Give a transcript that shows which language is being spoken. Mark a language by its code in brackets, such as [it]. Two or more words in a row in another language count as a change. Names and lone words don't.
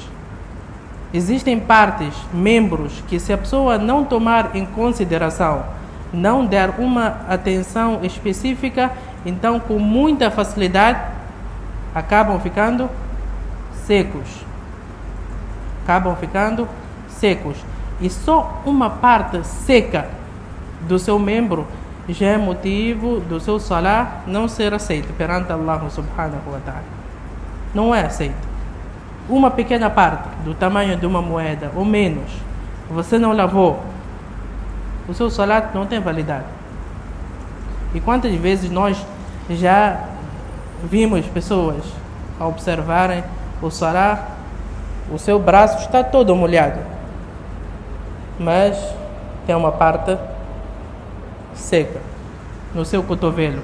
[pt] Existem partes, membros, que se a pessoa não tomar em consideração, não der uma atenção específica, então com muita facilidade acabam ficando secos. Acabam ficando secos. E só uma parte seca do seu membro já é motivo do seu salah não ser aceito perante [ar] الله سبحانه وتعالى. [pt] Não é aceito. Uma pequena parte do tamanho de uma moeda ou menos, você não lavou, o seu salat não tem validade. E quantas vezes nós já vimos pessoas a observarem o salat, o seu braço está todo molhado, mas tem uma parte seca no seu cotovelo.